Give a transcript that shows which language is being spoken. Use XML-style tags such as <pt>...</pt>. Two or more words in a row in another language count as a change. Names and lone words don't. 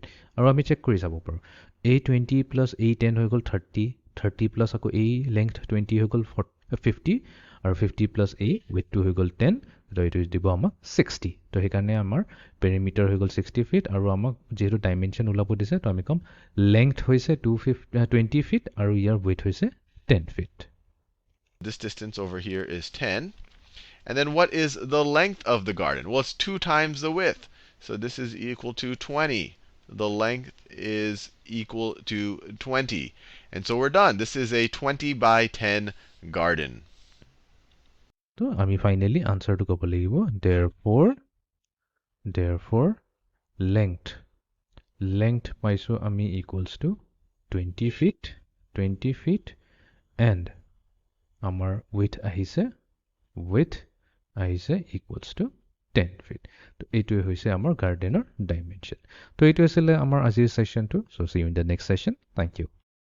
<as>আৰু আমি চেক কৰি চাব পাৰোঁ, এই 20 প্লাছ এই 10 হৈ গ'ল 30, 30 প্লাছ আকৌ এই লেংথ 20 হৈ গ'ল 50, আৰু 50 প্লাছ এই ৱেইটটো হৈ গ'ল 10। তো এইটো দিব আমাক 60। তো সেইকাৰণে আমাৰ পেৰিমিটাৰ হৈ গ'ল 60 ফিট, আৰু আমাক যিহেতু ডাইমেনশ্যন ওলাব দিছে, তো আমি ক'ম লেংথ হৈছে 20 ফিট, আৰু ইয়াৰ ৱেইট হৈছে 10 ফিট।</as> <en>This distance over here is 10. And then what is the length of the garden? Well, it's 2 times the width. So this is equal to 20. The length is equal to 20. And so we're done. This is a 20 by 10 garden.</en> <as>তো আমি ফাইনেলি আনচাৰটো ক'ব লাগিব</as> <en>therefore length</en> <as>পাইছোঁ আমি</as> <en>equals to 20 feet and</en> <as>আমাৰ width আহিছে</as> <en>equals to 10 feet.</en> <as>তো এইটোৱে হৈছে আমাৰ গাৰ্ডেনৰ ডাইমেনশ্যন। তো এইটো আছিলে আমাৰ আজিৰ ছেশ্যনটো।</as> <en>So see you in the next session. Thank you.</en>